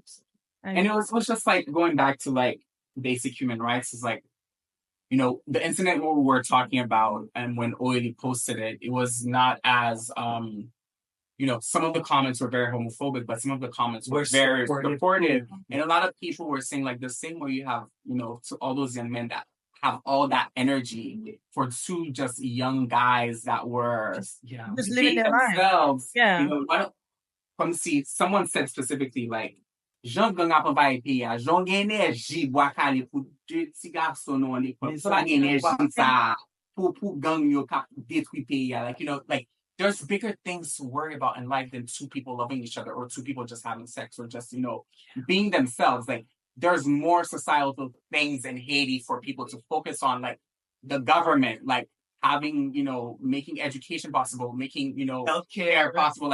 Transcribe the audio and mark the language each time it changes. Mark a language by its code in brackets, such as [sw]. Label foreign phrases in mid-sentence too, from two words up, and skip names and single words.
[en] And it was just like going back to like basic human rights is like, the incident we were talking about, and when Oily posted it, it was not as some of the comments were very homophobic, but some of the comments were very supportive. And a lot of people were saying like the same way you have, to all those young men that have all that energy for two just young guys that were just living their lives. Yeah. Come see, someone said specifically like, [ht] Jean gang ap bay pi ya, Jean gen enerji bois kale pou deux ti garçon nou an l'ekol. So pa gen enerji sa pou gang yo kap detwi pi ya. [en] Like, there's bigger things to worry about in life than two people loving each other or two people just having sex or just, being themselves. Like, there's more societal things in Haiti for people to focus on, like the government, like having, making education possible, making, healthcare possible.